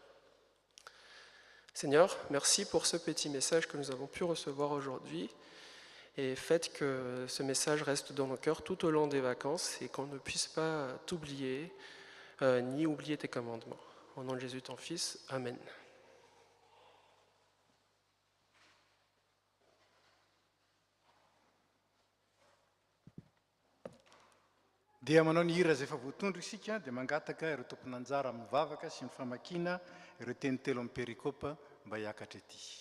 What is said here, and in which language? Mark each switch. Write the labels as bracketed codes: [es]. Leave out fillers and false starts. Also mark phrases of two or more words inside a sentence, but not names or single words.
[fr] Seigneur, merci pour ce petit message que nous avons pu recevoir aujourd'hui et faites que ce message reste dans nos cœurs tout au long des vacances et qu'on ne puisse pas t'oublier ni oublier tes commandements. Au nom de Jésus, ton Fils. Amen. [mg] Dia manao ny hira izay efa voatondro isika dia mangataka ireo tompon'anjara mivavaka sy ny famakiana ireo teny telo amin'ny perikopa mba hiakatra ety.